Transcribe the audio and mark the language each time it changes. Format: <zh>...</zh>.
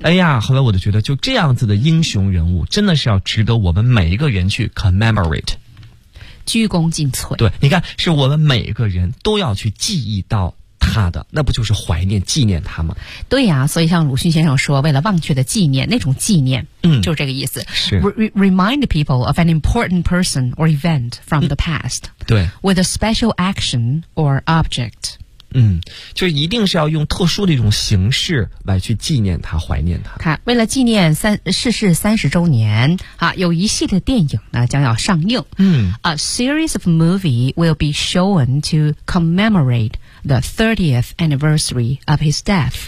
<zh>哎呀，后来我就觉得就这样子的英雄人物真的是要值得我们每一个人去 commemorate，鞠躬尽瘁。对，你看，是我们每个人都要去记忆到他的，那不就是怀念纪念他吗？对呀、啊、所以像鲁迅先生说，为了忘却的纪念，那种纪念，嗯，就是这个意思，是</zh> <en>remind people of an important person or event from the past、</en> <zh>嗯、对</zh> <en>with a special action or object。</en> <zh>嗯，就是一定是要用特殊的一种形式来去纪念他，怀念他。看，为了纪念逝世30周年啊，有一系列电影呢将要上映。嗯，</zh> <en>A series of movies will be shown to commemorateThe 30th anniversary of his death.</en>